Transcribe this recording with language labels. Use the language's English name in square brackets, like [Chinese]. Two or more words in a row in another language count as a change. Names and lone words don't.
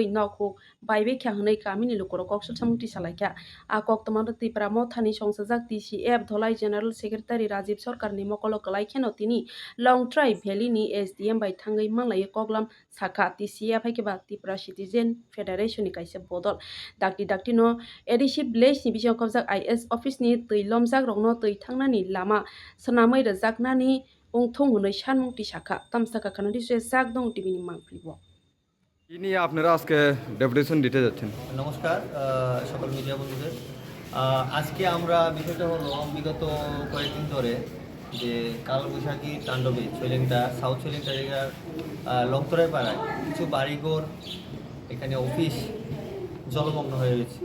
[Kok Borok] nok huk baibe kha hwnai kamini lukurok koksul samungti salaikha a koktoma tripura mothani songsajak TCF Dholai [English] General Secretary [Kok Borok] Rajiv Sarkar ni mokolo klai kheno tini Longtrai Valley ni SDM bai thangui manglai koklam sakha TCF haikeba Tripura Citizen Federation ni kaisa bodol dakti no ADC village ni bising khobjak IS office ni tui lomjak rokno tui thangnani lama swnamui rwjaknani ongthong hwnwi sanmungti sakha tamsaka kanadi se jakdong TV ni mangpilibo [Bangla] কি নিয়ে আপনারা আজকে ডেপুটেশন দিতে যাচ্ছেন? নমস্কার সকল মিডিয়া বন্ধুদের। আজকে আমরা বিষয়টা হলো বিগত কয়েকদিন ধরে যে কালবৈশাখী তাণ্ডবে ছৈলেংটা সাউথ ছৈলেংটা জায়গার লংতরাই পাড়ায় কিছু বাড়িঘর এখানে অফিস জলমগ্ন হয়ে রয়েছে।